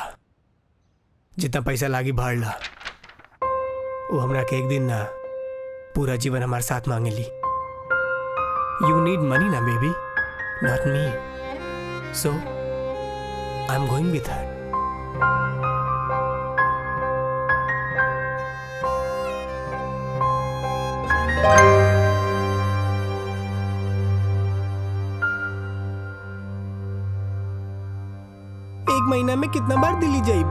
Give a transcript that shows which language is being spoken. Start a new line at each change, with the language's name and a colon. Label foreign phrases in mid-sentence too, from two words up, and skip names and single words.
Bhojpuri: जितना पैसा लागी भाड़ ला। वो हमरा के एक दिन ना पूरा जीवन हमारे साथ मांगेली।
English: You need money na baby, Not me. So I am going with her.
Bhojpuri: एक महीना में कितना बार दिल्ली जाइबू?